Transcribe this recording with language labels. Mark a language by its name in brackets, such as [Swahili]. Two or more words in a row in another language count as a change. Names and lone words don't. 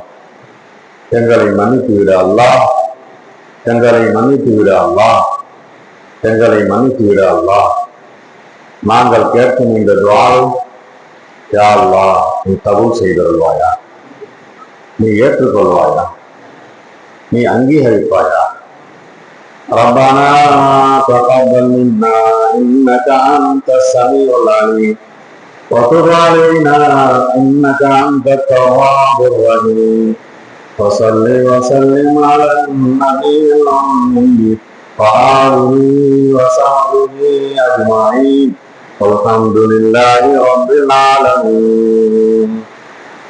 [Tamil] எங்களை மன்னித்து விட அல்லாஹ், எங்களை மன்னித்து விட அல்லாஹ், எங்களை மன்னித்து விட அல்லாஹ். நாங்கள் கேட்கும் இந்த துஆவை [Arabic] يا الله [Tamil] நீ கபூல் செய்தருள்வாயா, நீ ஏற்றுக்கொள்வாயா, நீ அங்கீகரிப்பாயா. [Arabic] ربنا تقبل منا إنك أنت السميع العليم وتب علينا إنك أنت التواب الرحيم وصل وسلم على النبي الأمي وآله وصحبه أجمعين والحمد لله رب العالمين.